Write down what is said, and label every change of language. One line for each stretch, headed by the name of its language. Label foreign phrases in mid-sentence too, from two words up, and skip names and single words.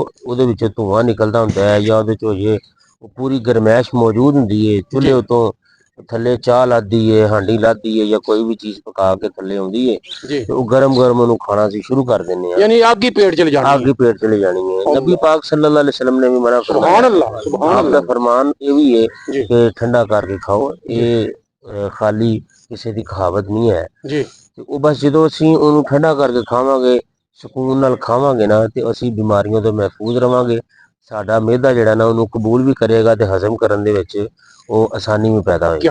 Punjabi: ਉਹਦੇ ਵਿੱਚ ਧੂਆਂ ਨਿਕਲਦਾ ਹੁੰਦਾ ਹੈ ਜਾਂ ਉਹਦੇ ਚੋਂ ਇਹ ਪੂਰੀ ਗਰਮੈਸ਼ ਮੌਜੂਦ ਹੁੰਦੀ ਹੈ। ਚੁੱਲ੍ਹੇ ਉਤੋਂ ਥੱਲੇ ਚਾਹ ਲੱਦੀ ਹੈ, ਹਾਂਡੀ ਲੱਦੀ ਹੈ ਜਾਂ ਕੋਈ ਵੀ ਚੀਜ਼ ਪਕਾ ਕੇ ਥੱਲੇ ਆਉਂਦੀ ਹੈ ਤੇ ਉਹ ਗਰਮ ਗਰਮ ਉਹਨੂੰ ਖਾਣਾ ਅਸੀਂ ਸ਼ੁਰੂ ਕਰ ਦਿੰਦੇ ਹਾਂ, ਯਾਨੀ ਅੱਗ ਹੀ ਪੇਟ ਚਲੇ ਜਾਣੀ, ਅੱਗ ਹੀ ਪੇਟ ਚਲੇ ਜਾਣੀ ਹੈ। ਨਬੀ ਪਾਕ
Arabic: صلى الله عليه وسلم
Urdu: نے بھی منع فرمایا,
Arabic: سبحان الله، سبحان
Punjabi: आप
Arabic: अल्लाह।
Punjabi: ਦਾ ਫਰਮਾਨ ਇਹ ਵੀ ਹੈ ਕਿ ਠੰਡਾ ਕਰਕੇ ਖਾਓ। ਇਹ ਖਾਲੀ ਕਿਸੇ ਦੀ ਕਹਾਵਤ ਨਹੀਂ ਹੈ ਜੀ। ਤੇ ਉਹ ਬਸ ਜਦੋਂ ਅਸੀਂ ਉਹਨੂੰ ਠੰਡਾ ਕਰਕੇ ਖਾਵਾਂਗੇ, ਸਕੂਨ ਨਾਲ ਖਾਵਾਂਗੇ ਨਾ, ਤੇ ਅਸੀਂ ਬਿਮਾਰੀਆਂ ਤੋਂ ਮਹਿਫੂਜ਼ ਰਵਾਂਗੇ। ਸਾਡਾ ਮਿਹਦਾ ਜਿਹੜਾ ਨਾ ਉਹਨੂੰ ਕਬੂਲ ਵੀ ਕਰੇਗਾ ਤੇ ਹਜ਼ਮ ਕਰਨ ਦੇ ਵਿੱਚ ਉਹ ਆਸਾਨੀ ਵੀ ਪੈਦਾ ਹੋਏਗੀ।